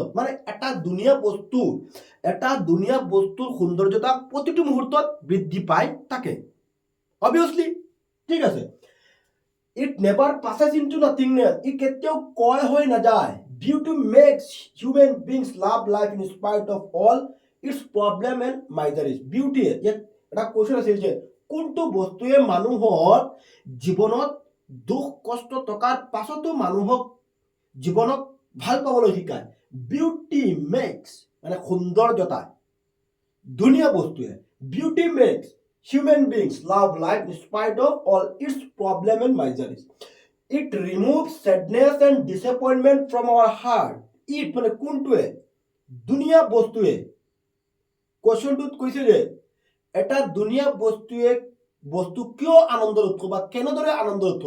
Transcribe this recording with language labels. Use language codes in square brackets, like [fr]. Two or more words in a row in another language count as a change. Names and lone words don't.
[as] মানে এটা দুনিয়া বস্তুৰ সৌন্দৰ্যতা প্ৰতিটো মুহূৰ্তত বৃদ্ধি পাই থাকে, অবভিয়াছলি, ঠিক আছে। [en] It never passes into nothingness. [as] ই কেতিয়াও ক্ষয় হৈ নাযায়। [en] Beauty makes human beings love life in spite of all its problem and miseries. [as] বিউটিয়ে, ইয়াত এটা কুৱেশ্যন আছিল যে কোনটো বস্তুৱে মানুহৰ জীৱনত দুখ কষ্ট থকাৰ পাছতো মানুহক জীৱনক ভাল পাবলৈ শিকায়? [en] Beauty makes, [as] মানে সৌন্দৰ্যতা, দুনিয়া বস্তুৱে, [en] Beauty makes human beings love life in spite of all its problem and miseries. It removes sadness and disappointment from our heart. [as] ইট মানে কোনটোৱে? দুনিয়া বস্তুৱে। কুৱেশ্যনটোত কৈছে যে এটা দুনিয়া বস্তু কিয় আনন্দৰ উৎস বা কেনেদৰে আনন্দৰ উৎস?